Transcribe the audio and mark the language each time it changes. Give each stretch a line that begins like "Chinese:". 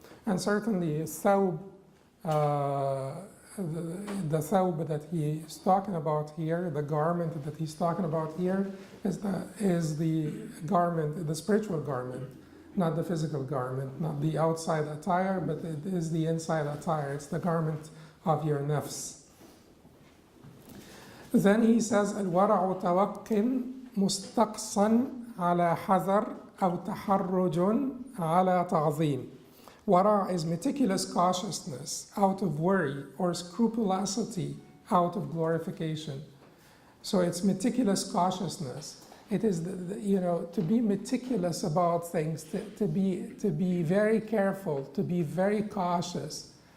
English: And certainly thawb, the thawb that he is talking about here, the garment that he's talking about here, is the garment, the spiritual garment, not the physical garment, not the outside attire, but it is the inside attire. It's the garment of your nafs. Then he says,
Arabic: الورع توق مستقصا على حذر أو تحرج على تعظيم.
English: Wara' is meticulous cautiousness out of worry, or scrupulosity out of glorification. So it's meticulous cautiousness. It is, to be meticulous about things, to be very careful, to be very cautious.